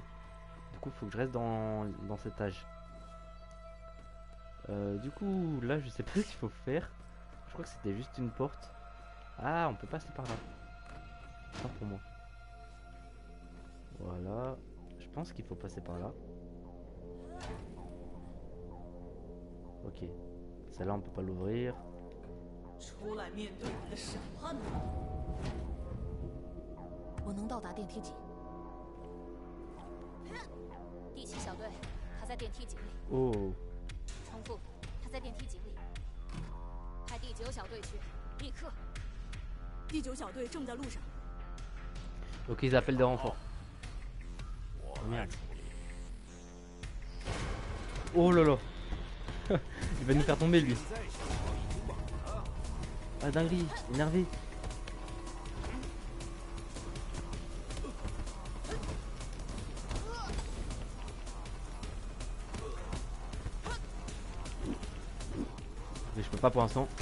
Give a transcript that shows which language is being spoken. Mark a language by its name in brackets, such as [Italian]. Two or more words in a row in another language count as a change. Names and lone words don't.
[French] Du coup, faut que je reste dans cet âge. Du coup, là, je sais pas ce qu'il faut faire. Je crois que c'était juste une porte. Ah, on peut passer par là. Pas pour moi. Voilà. Je pense qu'il faut passer par là. Ok. Celle-là, on peut pas l'ouvrir. [Chinese] 出来面对你的审判吧！我能到达电梯井。第7小队，他在电梯井里。 Oh. 重复，他在电梯井里。派第9小队去，立刻。第9小队正在路上。 [French] Ok, ils appellent des renforts. Oh merde. Oh là là. Il va nous faire tomber lui. Ah dinguerie, énervé. Mais je peux pas pour l'instant.